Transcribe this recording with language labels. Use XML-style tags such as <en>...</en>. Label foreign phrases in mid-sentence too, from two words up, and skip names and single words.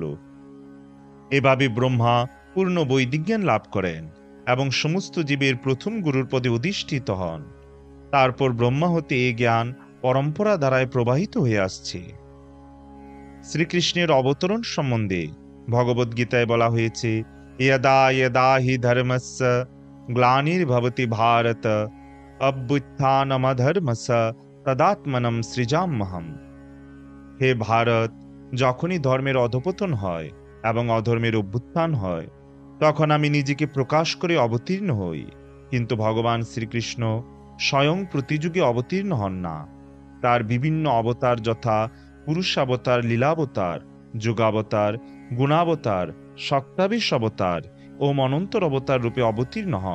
<bn>এভাবে ব্রহ্মা পূর্ণ বৈদিক জ্ঞান লাভ করেন এবং সমস্ত জীবের প্রথম গুরুর পদে অধিষ্ঠিত হন। তারপর ব্রহ্মা হতে এ জ্ঞান পরম্পরা দ্বারায় প্রবাহিত হয়ে আসছে। শ্রীকৃষ্ণের অবতরণ সম্বন্ধে ভগবদ্গীতায় বলা হয়েছে,</bn> <sa>यदा यदा हि धर्मस्य ग्लानिर्भवति भारत अभ्युत्थानमधर्मस्य तदात्मनं सृजाम्यहम्।</sa> <bn>হে ভারত, যখনই ধর্মের অধপতন হয় এবং অধর্মের অভ্যুত্থান হয়, তখন আমি নিজেকে প্রকাশ করে অবতীর্ণ হই। কিন্তু ভগবান শ্রীকৃষ্ণ স্বয়ং প্রতিযুগে অবতীর্ণ হন না। তার বিভিন্ন অবতার যথা পুরুষাবতার, লীলাবতার, যুগাবতার, গুণাবতার, শক্তাবিশ অবতার ও মনন্তর অবতার রূপে অবতীর্ণ হন।</bn>